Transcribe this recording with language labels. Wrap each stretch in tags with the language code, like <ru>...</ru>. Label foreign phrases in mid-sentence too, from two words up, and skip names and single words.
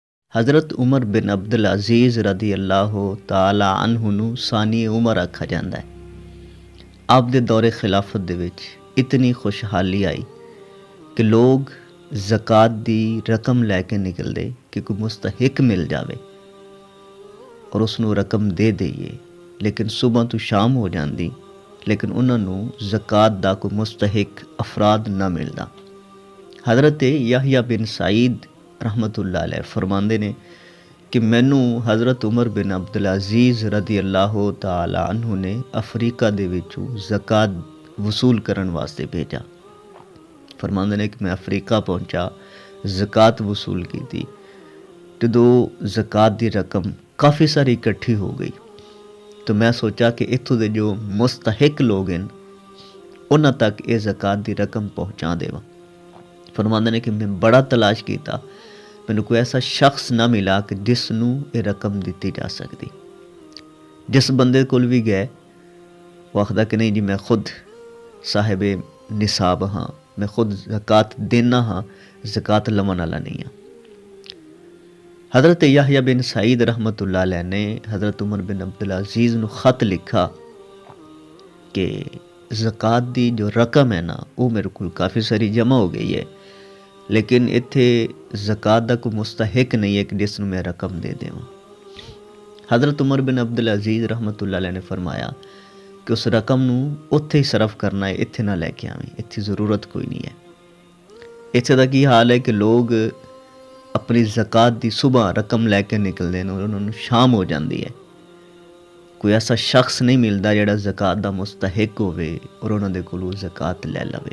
<pa>حضرت عمر بن عبد العزیز</pa> <ar>رضی اللہ تعالی عنہ</ar> <pa>ਨੂੰ ਸਾਨੀ ਉਮਰ ਆਖਿਆ ਜਾਂਦਾ ਹੈ। ਆਪ ਦੇ ਦੌਰੇ ਖਿਲਾਫਤ ਦੇ ਵਿੱਚ ਇਤਨੀ ਖੁਸ਼ਹਾਲੀ ਆਈ ਕਿ ਲੋਕ ਜ਼ਕਾਤ ਦੀ ਰਕਮ ਲੈ ਕੇ ਨਿਕਲਦੇ ਕਿ ਕੋਈ ਮੁਸਤਹਿਕ ਮਿਲ ਜਾਵੇ ਔਰ ਉਸ ਨੂੰ ਰਕਮ ਦੇ ਦਈਏ, ਲੇਕਿਨ ਸਵੇਰ ਤੋਂ ਸ਼ਾਮ ਹੋ ਜਾਂਦੀ ਲੇਕਿਨ ਉਹਨਾਂ ਨੂੰ ਜ਼ਕਾਤ ਦਾ ਕੋਈ ਮੁਸਤਹਿਕ ਅਫਰਾਦ ਨਾ ਮਿਲਦਾ। حضرت یحییٰ بن سعید</pa> <ar>رحمۃ اللہ علیہ</ar> <pa>فرماندے نے کہ مینوں حضرت عمر بن عبد العزیز</pa> <ar>رضی اللہ تعالی عنہ</ar> <pa>نے افریقہ دے وچوں زکات وصول کرن واسطے بھیجا۔ فرماندے نے کہ میں افریقہ پہنچا، زکات وصول کی تھی، جدوں زکات دی رقم کافی ساری اکٹھی ہو گئی تو میں سوچا کہ اتھوں دے جو مستحق لوگ ہیں انہاں تک یہ زکات دی رقم پہنچا دیواں۔ فرماندے نے کہ میں بڑا تلاش کیتا، مینوں کوئی ایسا شخص نہ ملا کہ جس نوں یہ رقم دیتی جا سکتی۔ جس بندے کول بھی گئے وہ آخدا کہ نہیں جی میں خود صاحب نصاب ہاں، میں خود زکات دینا ہاں، زکات لون والا نہیں ہاں۔ حضرت یحییٰ بن سعید</pa> <ar>رحمۃ اللہ علیہ</ar> <pa>نے حضرت عمر بن عبد العزیز نو خط لکھا کہ زکات دی جو رقم ہے نا وہ میرے کو کافی ساری جمع ہو گئی ہے، لیکن اتھے زکات دا کوئی مستحق نہیں ہے کہ جس نوں میں رقم دے دیواں۔ حضرت عمر بن عبد العزیز</pa> <ar>رحمۃ اللہ علیہ</ar> <pa>نے فرمایا کہ اس رقم نوں اتھے ہی صرف کرنا ہے، اتھے نہ لے کے آویں، اتھی ضرورت کوئی نہیں ہے۔ اتھے دا کی حال ہے کہ لوگ اپنی زکات دی صبح رقم لے کے نکلتے ہیں اور انہوں نے شام ہو جاندی ہے، کوئی ایسا شخص نہیں ملتا جڑا زکات دا مستحق ہوئے اور انہوں دے کولوں زکات لے لوے۔</pa>